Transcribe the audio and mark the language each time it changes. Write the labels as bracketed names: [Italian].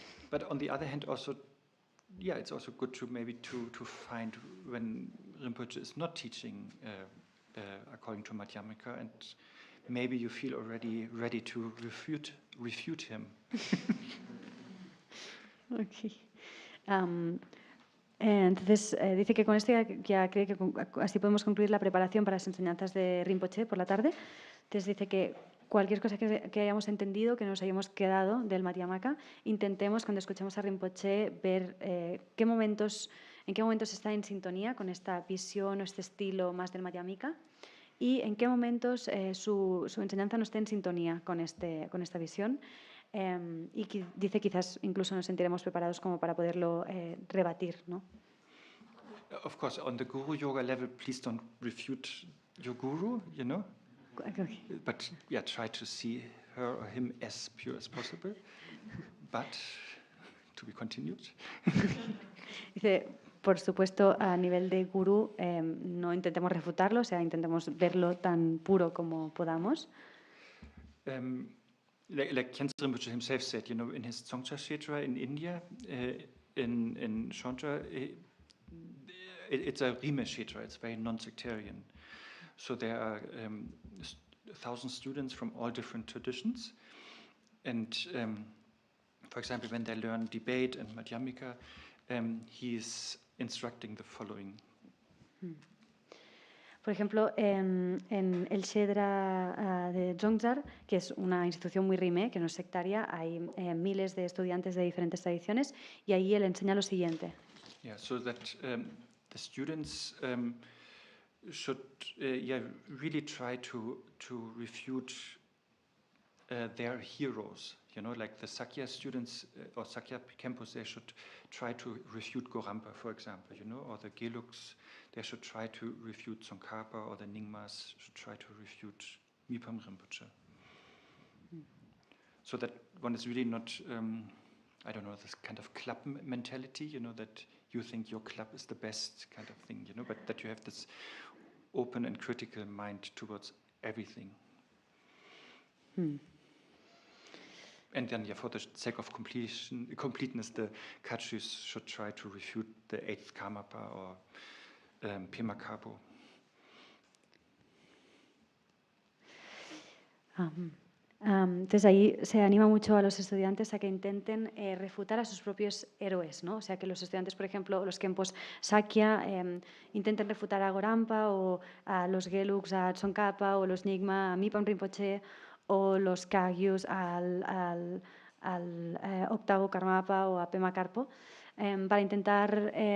[English] But on the other hand, also, it's also good to maybe to find when Rinpoche is not teaching according to Madhyamika, and maybe you feel already ready to refute him. Okay. [Spanish] Entonces, dice que con esto ya cree que así podemos concluir la preparación para las enseñanzas de Rinpoche por la tarde. Entonces dice que cualquier cosa que hayamos entendido, que nos hayamos quedado del Madhyamaka, intentemos cuando escuchemos a Rinpoche ver en qué momentos está en sintonía con esta visión o este estilo más del Madhyamika y en qué momentos su enseñanza no está en sintonía con esta visión. y dice quizás incluso nos sentiremos preparados como para poderlo rebatir, ¿no? [English] Of course, on the guru yoga level, please don't refute your guru, you know. But yeah, try to see her or him as pure as possible. But to be continued. [Spanish] Dice, por supuesto, a nivel de gurú, no intentemos refutarlo, o sea, intentemos verlo tan puro como podamos. [English] Like Khyentse Rinpoche himself said, you know, in his Dzongcha Kshetra in India, in Shantideva, it's a Rime Kshetra, it's very non-sectarian. So there are 1,000 students from all different traditions. And for example, when they learn debate and Madhyamika, he is instructing the following. [Spanish] Por ejemplo, en el Shedra de Dzongzar, que es una institución muy rime, que no es sectaria, hay miles de estudiantes de diferentes tradiciones, y ahí él enseña lo siguiente. [English] Yeah, so that the students should really try to refute their heroes. You know, like the Sakya students or Sakya Kempos, they should try to refute Gorampa, for example, you know, or the Geluks, they should try to refute Tsongkhapa, or the Nyingmas should try to refute Mipam Rinpoche. So that one is really not, I don't know, this kind of club mentality, you know, that you think your club is the best kind of thing, you know, but that you have this open and critical mind towards everything. And then, yeah, for the sake of completeness, the Kachis should try to refute the 8th Karmapa or Pema Karpo. [Spanish] Entonces ahí se anima mucho a los estudiantes a que intenten refutar a sus propios héroes, ¿no? O sea, que los estudiantes, por ejemplo, los Kempos Sakya, intenten refutar a Gorampa o a los Geluks a Tsongkhapa o los Nyingma a Mipam Rinpoche o los Kagyus al octavo Karmapa o a Pema Karpo, para intentar